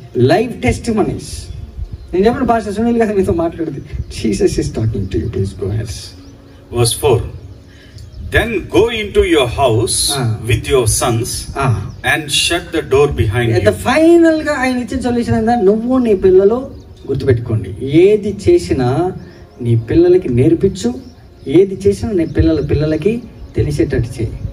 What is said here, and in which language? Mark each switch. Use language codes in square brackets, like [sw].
[te] Live testimonies. నేను చెప్పిన pastor Sunil గారు మీతో మాట్లాడుతుంది. [en] Jesus is talking to you. Please go ahead. Verse 4. Then go into your house with your sons and shut the door behind you. [te] Final గా ఆయన ఇచ్చిన solution ఏంటంటే, నువ్వు నీ పిల్లలు గుర్తుపెట్టుకోండి, ఏది చేసినా నీ పిల్లలకి నేర్పించు, ఏది చేసినా నీ పిల్లలకి తెలిసేటట్టు చేయి.